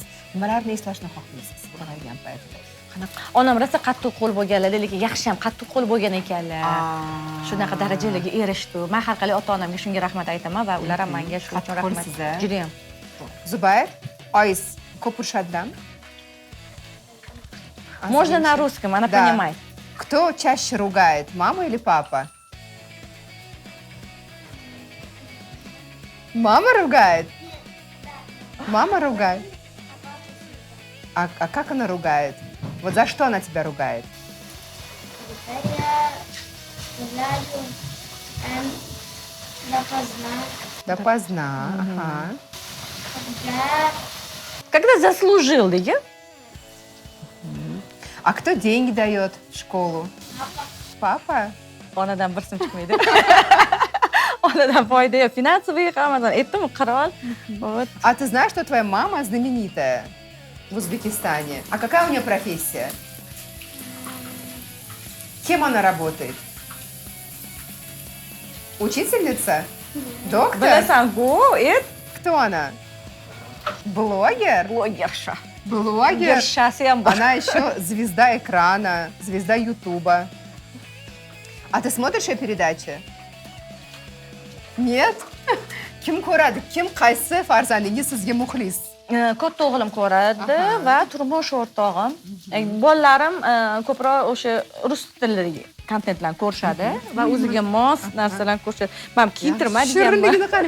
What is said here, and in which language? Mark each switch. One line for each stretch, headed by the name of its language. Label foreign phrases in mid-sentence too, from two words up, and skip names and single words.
Uzbek: Nimalarni eslashni xohlaysiz? Qaraygan paytda. Onam rosa qattiq qo'l bo'lganlar, lekin yaxshi ham qattiq qo'l bo'lgan ekanlar. Shunaqa darajalarga erishdi. Men har qalay ota-onamga shunga rahmat aytaman va ular ham menga shuning uchun rahmat. Juda ham. Zubayr, oyis ko'p urishadilarmi?
Russian: Можно на русском, она понимает. Кто чаще ругает, мама или папа? Мама ругает? Мама ругает? А как она ругает? Вот за что она тебя ругает? Допоздна. Ага. Когда заслужил, да? А кто деньги дает в школу? Папа?
Uzbek: Onadan bir sim chiqmaydi. Onadan foyda yo'q, finansoviy hammadan aytdim, qirol.
Russian: Вот. А ты знаешь, что твоя мама знаменитая в Узбекистане? А какая у нее профессия? Кем она работает? Учительница? Доктор?
Uzbek: Bilasan-ku,
Russian: Кто она? Блогер? blogerша. Блогер?
Uzbek: Blogershasi ham bor.
Russian: Она еще звезда экрана, звезда Ютуба. А ты смотришь ее передачи? Нет?
Uzbek: Kim ko'radi? Kim qaysi farzandingiz sizga muxlis? Katta o'g'lim ko'radi va turmush o'rtog'im. Bolalarim ko'proq o'sha rus tilidagi kontentlarni ko'rishadi va o'ziga mos narsalarni ko'rishadi. Men kiyintirmaydiganman. Shirinligini qarang.